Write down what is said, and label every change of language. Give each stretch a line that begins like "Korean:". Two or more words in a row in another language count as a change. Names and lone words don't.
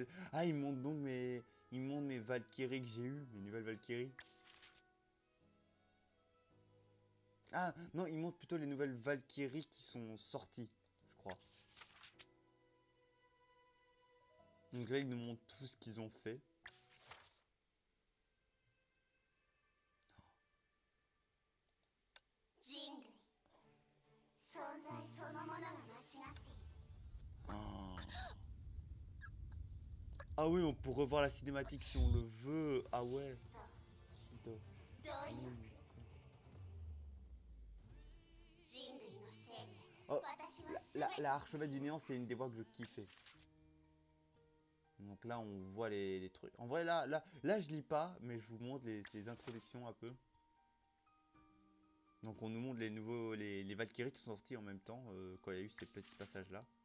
French: Ah, ils montrent donc mes... Ils montrent mes Valkyries que j'ai eues, mes nouvelles Valkyries. Ah, non, ils montrent plutôt les nouvelles Valkyries qui sont sorties, je crois. Donc là, ils nous montrent tout ce qu'ils ont fait.
Japanese: 人類存在そのものが間違っている
French: Ah. Ah oui, on peut revoir la cinématique si on le veut. Ah ouais.
Japanese: どういう人類のせいで
French: Oh,
Japanese: 私は
French: la archevêque du néant, c'est une des voix que je kiffais. Donc là, on voit les trucs. En vrai, là, je lis pas, mais je vous montre les introductions un peu. Donc on nous montre les nouveaux, les Valkyries qui sont sortis en même temps, quand il y a eu ces petits passages-là.